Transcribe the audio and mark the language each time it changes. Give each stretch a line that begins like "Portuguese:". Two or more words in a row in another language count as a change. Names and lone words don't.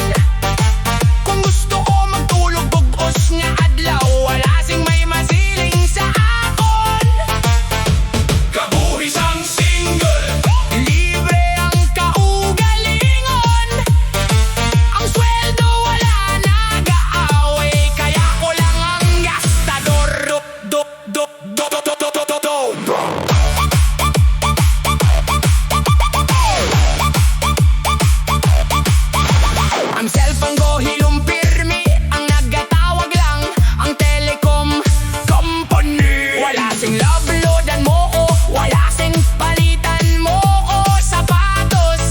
Hiligaynon: Kung gusto ko magtulog bugos nga adlaw, wala sing may masiling sa akon. Kabuhis ang single. Libre ang kaugalingon. Ang sweldo wala nag-aaway, kaya ko lang ang gastador. Dop, dop, dop, dop, dop, dop, dop, dop, dop. Ang cellphone ko hilumpirmi, ang naggatawag lang ang
English: telecom company.
Hiligaynon: Wala sing love loadan mo ko, wala sing palitan mo ko sapatos.